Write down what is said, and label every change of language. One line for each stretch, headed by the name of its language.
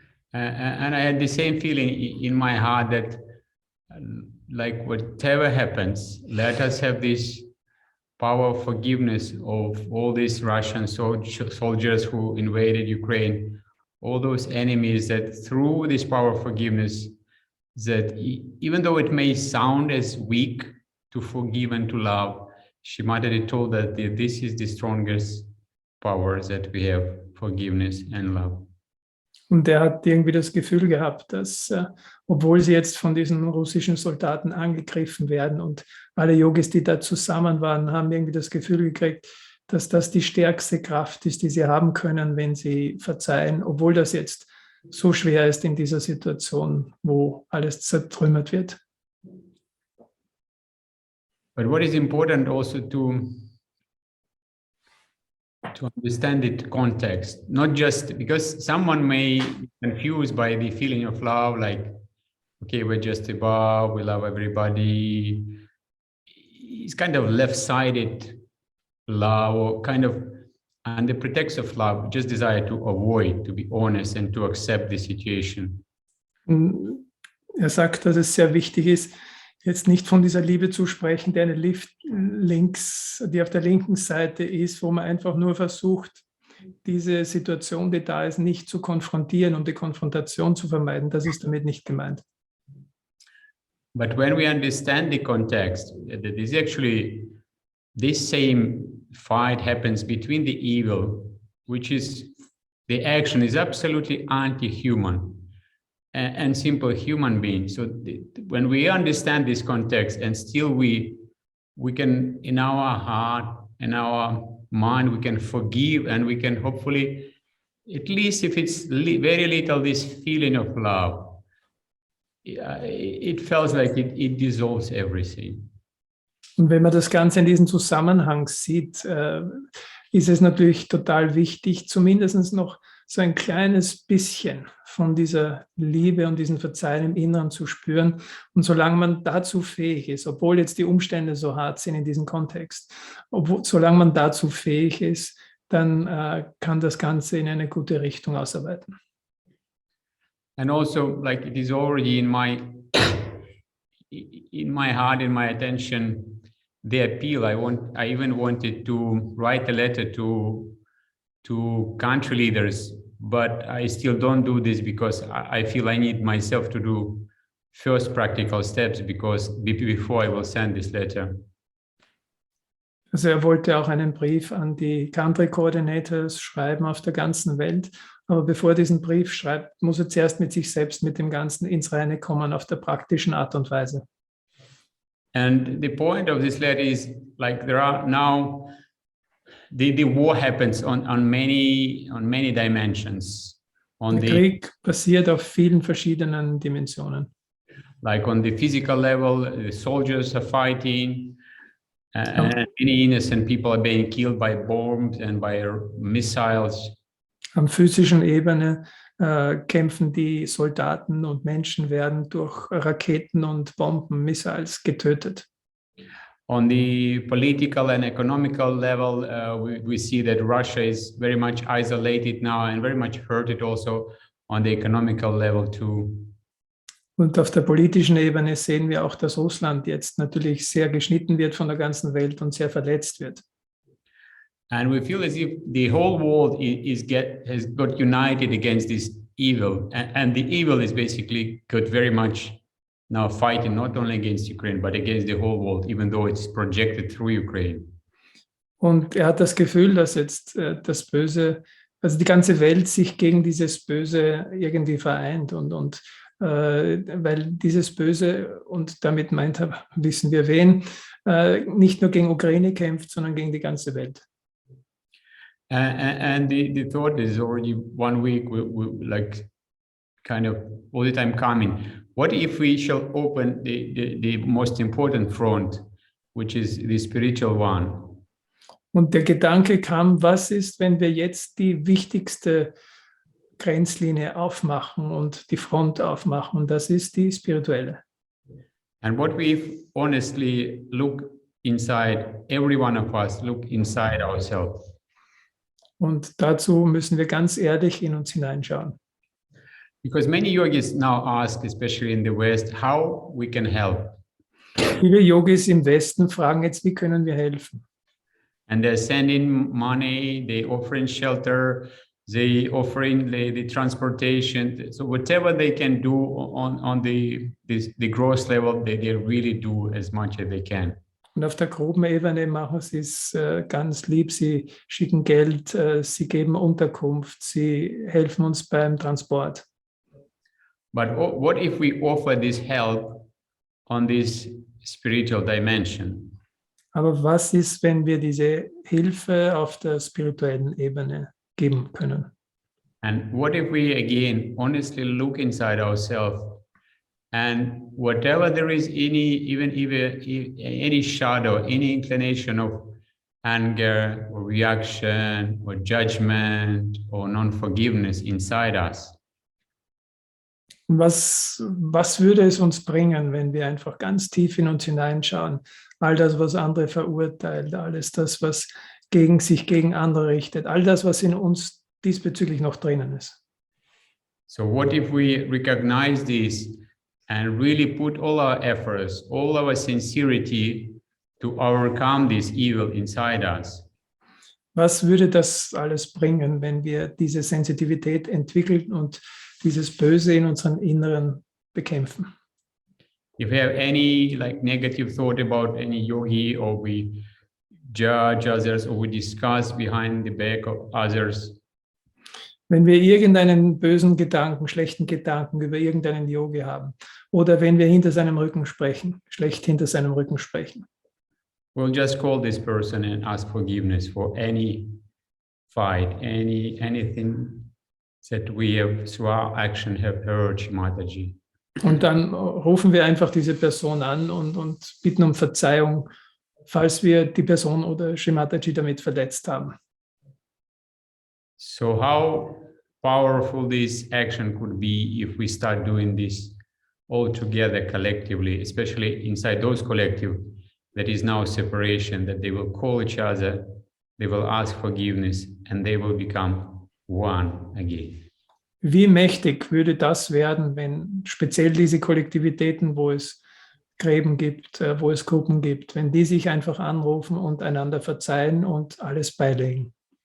English: And I had the same feeling in my heart that like whatever happens, let us have this power of forgiveness of all these Russian soldiers who invaded Ukraine, all those enemies, that through this power of forgiveness, that even though it may sound as weak to forgive and to love, Shimadaji told that this is the strongest power that we have, forgiveness and love.
German: Und er hat irgendwie das Gefühl gehabt, dass, obwohl sie jetzt von diesen russischen Soldaten angegriffen werden und alle Yogis, die da zusammen waren, haben irgendwie das Gefühl gekriegt, dass das die stärkste Kraft ist, die sie haben können, wenn sie verzeihen, obwohl das jetzt so schwer ist in dieser Situation, wo alles zertrümmert wird.
English: But what is important also to understand the context, not just because someone may be confused by the feeling of love, like, okay, we're just above, we love everybody. It's kind of left-sided love, or kind of under pretext of love, just desire to avoid, to be honest and to accept the situation.
German: Er sagt, dass es sehr wichtig ist, jetzt nicht von dieser Liebe zu sprechen, die auf der linken Seite ist, wo man einfach nur versucht, diese Situation, die da ist, nicht zu konfrontieren und die Konfrontation zu vermeiden. Das ist damit nicht gemeint.
English: But when we understand the context, that is actually this same fight happens between the evil, which is the action is absolutely anti-human, and simple human beings. So when we understand this context, and still we can, in our heart, in our mind, we can forgive, and we can hopefully, at least if it's very little, this feeling of love, it feels like it dissolves everything.
German: Und wenn man das Ganze in diesem Zusammenhang sieht, ist es natürlich total wichtig, zumindest noch so ein kleines bisschen von dieser Liebe und diesem Verzeihen im Inneren zu spüren. Und solange man dazu fähig ist, obwohl jetzt die Umstände so hart sind in diesem Kontext, solange man dazu fähig ist, dann kann das Ganze in eine gute Richtung ausarbeiten.
English: And also, like, it is already in my heart, in my attention, the appeal. I even wanted to write a letter to country leaders, but I still don't do this because I feel I need myself to do first practical steps before I will send this letter.
German: Also er wollte auch einen Brief an die Country Coordinators schreiben auf der ganzen Welt. Aber bevor er diesen Brief schreibt, muss er zuerst mit sich selbst, mit dem Ganzen ins Reine kommen auf der praktischen Art und Weise.
English: And the point of this letter is, like, there are now the war happens on many dimensions.
German: Der Krieg passiert auf vielen verschiedenen Dimensionen.
English: Like on the physical level, the soldiers are fighting, and many innocent people are being killed by bombs and by missiles.
German: Am physischen Ebene kämpfen die Soldaten und Menschen werden durch Raketen und Bomben, Missiles getötet.
English: On the political and economical level, we see that Russia is very much isolated now and very much hurted also on the economical level too.
German: Und auf der politischen Ebene sehen wir auch, dass Russland jetzt natürlich sehr geschnitten wird von der ganzen Welt und sehr verletzt wird.
English: And we feel as if the whole world has got united against this evil. And the evil is basically got very much now fighting not only against Ukraine, but against the whole world, even though it's projected through Ukraine.
German: Und er hat das Gefühl, dass jetzt das Böse, also die ganze Welt sich gegen dieses Böse irgendwie vereint und weil dieses Böse, und damit meint er, wissen wir wen, nicht nur gegen Ukraine kämpft, sondern gegen die ganze Welt.
English: And the thought is already 1 week, we like kind of all the time coming. What if we shall open the most important front, which is the spiritual one?
German: Und der Gedanke kam, was ist, wenn wir jetzt die wichtigste Grenzlinie aufmachen und die Front aufmachen, und das ist die spirituelle.
English: And what we honestly look inside, every one of us look inside ourselves.
German: Und dazu müssen wir ganz ehrlich in uns hineinschauen.
English: Because many yogis now ask, especially in the West, how we can help.
German: Viele Yogis im Westen fragen jetzt, wie können wir helfen?
English: And they're sending money, they offering shelter, they offering the transportation. So whatever they can do on the gross level, they really do as much as they can.
German: Und auf der groben Ebene machen sie es ganz lieb. Sie schicken Geld, sie geben Unterkunft, sie helfen uns beim Transport.
English: But what if we offer this help on this spiritual dimension?
German: Aber was ist, wenn wir diese Hilfe auf der spirituellen Ebene geben können?
English: And what if we again honestly look inside ourselves, and whatever there is any shadow, any inclination of anger or reaction or judgment or non-forgiveness inside us?
German: Was würde es uns bringen, wenn wir einfach ganz tief in uns hineinschauen? All das, was andere verurteilt, alles das, was sich gegen andere richtet, all das, was in uns diesbezüglich noch drinnen ist.
English: So what if we recognize this and really put all our efforts, all our sincerity to overcome this evil inside us?
German: Was würde das alles bringen, wenn wir diese Sensitivität entwickeln und dieses Böse in unserem Inneren bekämpfen?
English: If we have any like negative thought about any yogi, or we judge others, or we discuss behind the back of others,
German: wenn wir irgendeinen bösen Gedanken, schlechten Gedanken über irgendeinen Yogi haben, oder wenn wir hinter seinem Rücken sprechen, schlecht hinter seinem Rücken sprechen,
English: we'll just call this person and ask forgiveness for any fight, anything that we have through our action have hurt Mataji.
German: Und dann rufen wir einfach diese Person an und bitten um Verzeihung, falls wir die Person oder Shri Mataji damit verletzt haben.
English: So how powerful this action could be if we start doing this all together collectively, especially inside those collective that is now separation, that they will call each other, they will ask forgiveness, and they will become one again.
German: Wie mächtig würde das werden, wenn speziell diese Kollektivitäten, wo es Gräben gibt, wo es Gruppen gibt, wenn die sich einfach anrufen und einander verzeihen und alles beilegen?